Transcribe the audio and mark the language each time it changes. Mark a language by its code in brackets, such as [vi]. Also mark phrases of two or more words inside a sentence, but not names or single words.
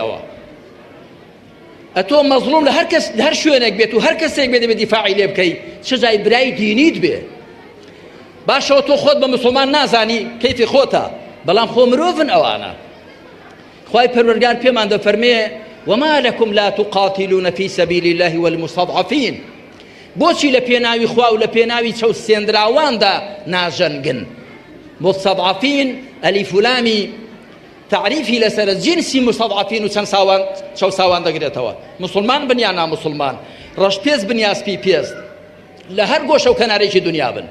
[ckb] ئەوە ئەتۆ مەزڵوم لە هەر شوێنێک بێت و هەر کەسێک بێت دەبێت دیفاعی لێ بکەی، چ جای برای دینیت بێ. باشەوە تۆ خۆت بە مسلمان نازانی کەیفی خۆتە، بەڵام خۆ مرۆڤن ئەوانە. خوای پەروەردگار پێمان دەفەرمێ [ar] وما لكم لا تقاتلون في سبيل الله والمستضعفين. [ckb] بۆچی لە پێناوی خوا و لە پێناوی چەوسێنراواندا ناژەنگن؟ مستضعفین ئەلیف و لامی تعریفی لەسەر جنسی مستضعفین و چەند چەوساوان دەگرێتەوە. مسلمان بن یا نامسلمان، ڕەشپێز بن یا سپی پێست، لە هەر گۆشە و کەنارێکی دنیا بن.